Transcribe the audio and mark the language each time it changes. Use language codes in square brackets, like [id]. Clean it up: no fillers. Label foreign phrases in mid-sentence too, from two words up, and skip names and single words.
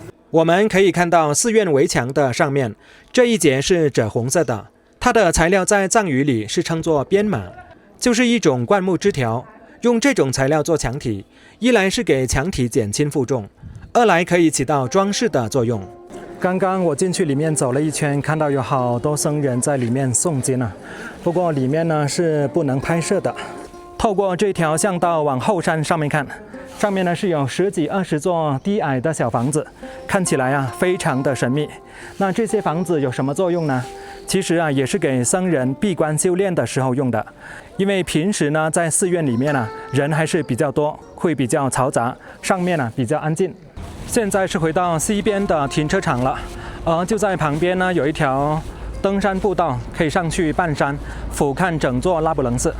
[zh] 我們可以看到寺院圍牆的上面這一節是赭紅色的，它的材料在藏語裡是稱作編馬，就是一種灌木枝條。用這種材料做牆體，一來是給牆體減輕負重，二來可以起到裝飾的作用。剛剛我進去裡面走了一圈，看到有好多僧人在裡面诵經啊，不過裡面呢是不能拍攝的。透過這條巷道往後山上面看，上面呢是有10幾20座低矮的小房子，看起来啊非常的神秘。那這些房子有什麼作用呢？其實啊也是給僧人閉關修煉的時候用的，因為平時呢在寺院裡面呢人還是比較多，會比較嘈雜，上面呢比較安靜。現在是回到西邊的停車場了，就在旁邊呢有一條登山步道，可以上去半山俯瞰整座拉卜楞寺。